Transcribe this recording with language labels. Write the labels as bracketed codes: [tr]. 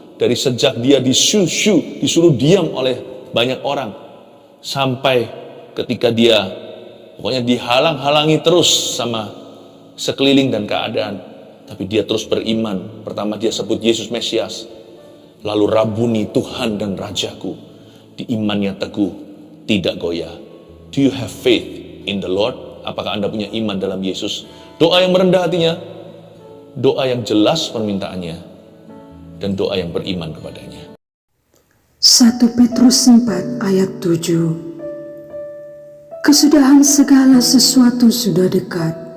[id] Dari sejak dia disuruh diam oleh banyak orang, sampai ketika dia pokoknya dihalang-halangi terus sama sekeliling dan keadaan. Tapi dia terus beriman. Pertama dia sebut Yesus Mesias, lalu Rabuni, Tuhan dan Rajaku. Di imannya teguh, tidak goyah. [en] Do you have faith in the Lord? [id] Apakah Anda punya iman dalam Yesus? Doa yang merendah hatinya, doa yang jelas permintaannya, dan doa yang beriman kepadanya. 1 Petrus 4 ayat 7. Kesudahan segala sesuatu sudah dekat.